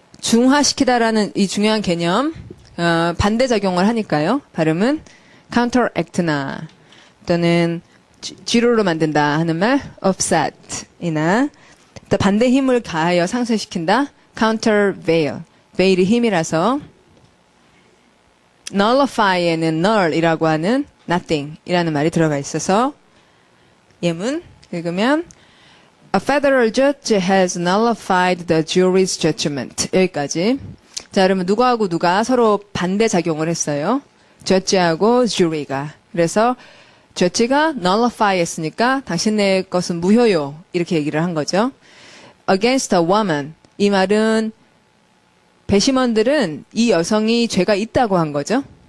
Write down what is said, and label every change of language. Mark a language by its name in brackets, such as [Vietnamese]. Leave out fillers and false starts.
[Korean] 중화시키다라는 이 중요한 개념, 반대작용을 하니까요. 발음은 counteract나 또는 뒤로로 만든다 하는 말 offset이나 또 반대 힘을 가하여 상쇄시킨다 countervail. veil이 힘이라서 nullify에는 null이라고 하는 nothing이라는 말이 들어가 있어서 예문 읽으면 [English] A federal judge has nullified the jury's judgment. [Korean] 여기까지. 자, 그러면 누구하고 누가 서로 반대 작용을 했어요. judge하고 jury가. 그래서 judge가 nullify 했으니까 당신네 것은 무효요. 이렇게 얘기를 한 거죠. [English] Against a woman. [Korean] 이 말은 배심원들은 이 여성이 죄가 있다고 한 거죠.